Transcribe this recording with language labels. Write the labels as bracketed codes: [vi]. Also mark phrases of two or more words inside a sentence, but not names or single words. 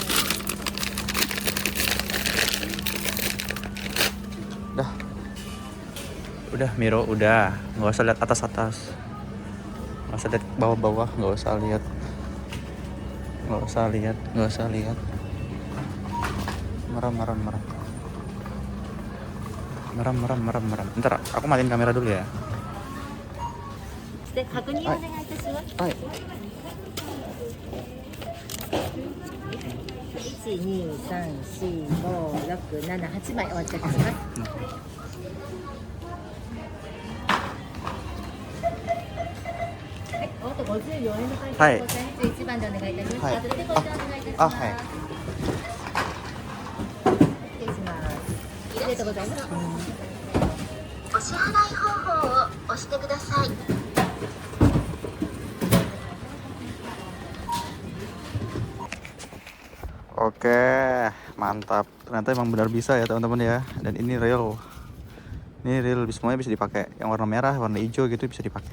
[id] Udah Miro, udah, nggak usah lihat atas, nggak usah lihat bawah, nggak usah lihat, merem. Ntar aku matiin kamera dulu ya. [ja] で確認お願いいたします。はい。 1、2、3、4、5、6、7、8枚お預かりします。はい、おあと54円の会計でございます。1番でお願いいたします。はい後でご一緒お願いいたします。はい。失礼します。ありがとうございます。お支払い方法を押してください。 [id] Oke, mantap. Ternyata emang benar bisa ya teman-teman ya. Dan ini real. Ini real, semuanya bisa dipakai. Yang warna merah, warna hijau gitu bisa dipakai.